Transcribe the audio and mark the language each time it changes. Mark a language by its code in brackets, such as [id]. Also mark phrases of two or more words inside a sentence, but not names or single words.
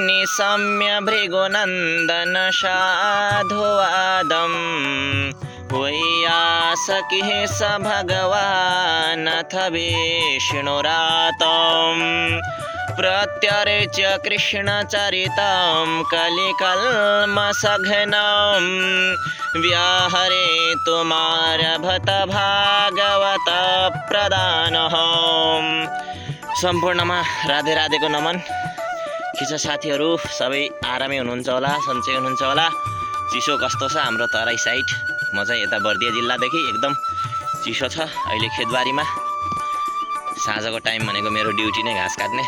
[sa] सम्य भृगुनन्दन साधुवादं वैयासकिः स भगवानथ विष्णुरातं प्रत्यर्च्य कृष्णचरितं कलिकल्मषघ्नं व्याहरे तुमारभत भागवत प्रदानः। [ne] सम्पूर्णमा राधे राधेको नमन। के छ साथीहरू, सबै आरामै हुनुहुन्छ होला, सन्चै हुनुहुन्छ होला। चिसो कस्तो छ हाम्रो तराई साइड? म चाहिँ यता बर्दिया जिल्लादेखि एकदम चिसो छ अहिले खेतबारीमा। साँझको टाइम भनेको मेरो ड्युटी नै घाँस काट्ने।